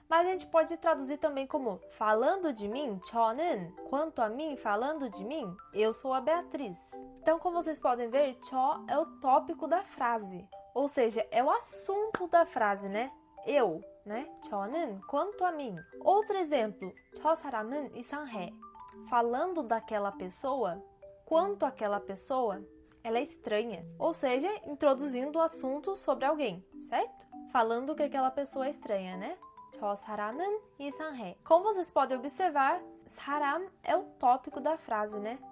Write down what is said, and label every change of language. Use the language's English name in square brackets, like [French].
[Portuguese] Mas a gente pode traduzir também como falando de mim, 저는, quanto a mim, falando de mim, eu sou a Beatriz. Então, como vocês podem ver, 저 é o tópico da frase, ou seja, é o assunto da frase, né? Eu, né? 저는, quanto a mim. Outro exemplo, [Korean] 저 사람은 이상해. [Portuguese] Falando daquela pessoa, quanto aquela pessoa, ela é estranha. Ou seja, introduzindo o assunto sobre alguém, certo? Falando que aquela pessoa é estranha, né? [Korean] 저 사람은 이상해. [Portuguese] Como vocês podem observar, 사람 é o tópico da frase, né?